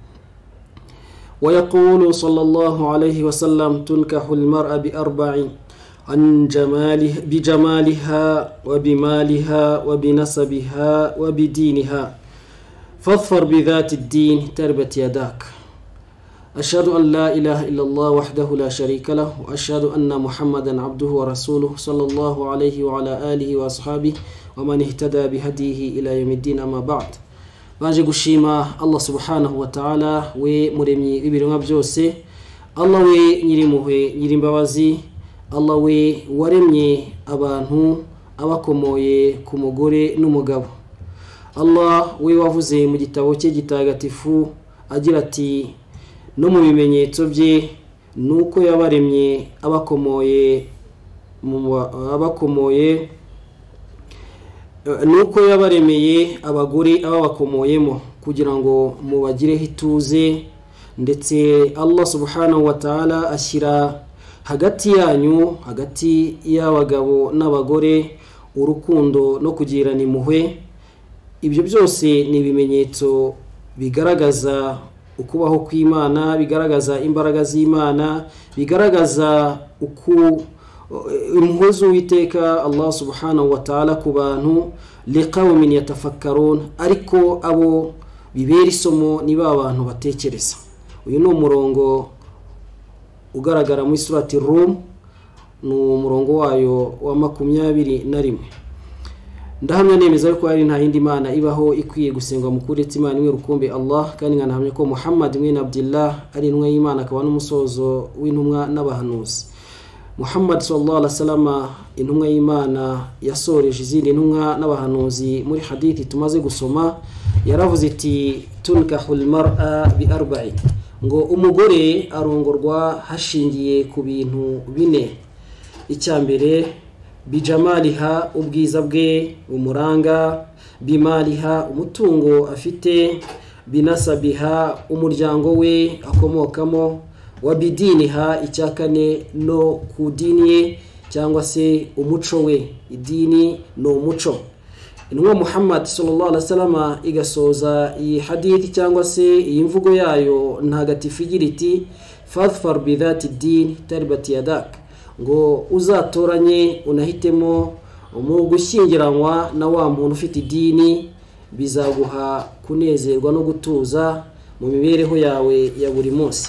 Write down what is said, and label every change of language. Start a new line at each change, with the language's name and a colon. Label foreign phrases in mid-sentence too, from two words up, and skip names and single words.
Arabic: ويقول صلى الله عليه وسلم تنكح المرأة بأربع عن بجمالها وبمالها وبنسبها وبدينها فاظفر بذات الدين تربت يداك. أشهد أن لا إله إلا الله وحده لا شريك له وأشهد أن محمدا عبده ورسوله صلى الله عليه وعلى آله وأصحابه ومن اهتدى بهديه إلى يوم الدين. أما بعد،
Kinyarwanda: baje gushima
Arabic: الله سبحانه وتعالى,
Kinyarwanda: we muremyi ibiremwa byose, Allah we nyirimpuhwe nyirimbabazi, Allah we waremye abantu abakomoye ku mugore n'umugabo. Allah we wavuze mu gitabo cye gitagatifu agira ati no mu bimenyetso bye nuko yabaremye nuko yabaremeye abagore ababakomoyemo kugira ngo mubagireho ituze, ndetse
Arabic: الله سبحانه وتعالى
Kinyarwanda: ashyira hagati yanyu, hagati y'abagabo n'abagore, urukundo no kugirana impuhwe. Ibyo byose ni ibimenyetso bigaragaza ukubaho kw'Imana, bigaragaza imbaraga z'Imana, bigaragaza impuhwe z'Uwiteka
Arabic: الله سبحانه وتعالى
Kinyarwanda: ku bantu,
Arabic: لقوم يتفكرون,
Kinyarwanda: ariko abo bibera isomo niba abantu batekereza. Uyu ni umurongo ugaragara muri surati Rum, ni umurongo wayo wa 21. Ndahamya nemeza yuko ari nta yindi Mana ibaho ikwiye gusengwa mu kuretse Imana imwe rukumbi Allah, kandi nkanahamya ko Muhammad mwene Abdullah ari intumwa y'Imana akaba n'umusozo w'intumwa n'abahanuzi. Muhammad
Arabic: صلى الله عليه وسلم
Kinyarwanda: intumwa y'Imana yasoreje izindi ntumwa n'abahanuzi. Muri hadithi tumaze gusoma yaravuze iti
Arabic: تنكح المرأة بأربع,
Kinyarwanda: ngo umugore arongorwa hashingiye ku bintu 4. Icyambere bijamaliha, ubwiza bwe umuranga, bimaliha, umutungo afite, binasabiha, umuryango we akomokamo, wabidiniha, icyakane no kudiniye cyangwa se umuco we. Idini no umuco. Intumwa Muhammad
Arabic: صلى الله عليه وسلم
Kinyarwanda: igasoza iyi hadithi cyangwa se iyi mvugo yayo ntagatifu igira iti
Arabic: فاظفر بذات الدين تربت يداك,
Kinyarwanda: ngo uzatoranye unahitemo mu gushyingiranwa na wa muntu ufite idini, bizaguha kunezerwa no gutuza mu mibereho yawe ya buri munsi.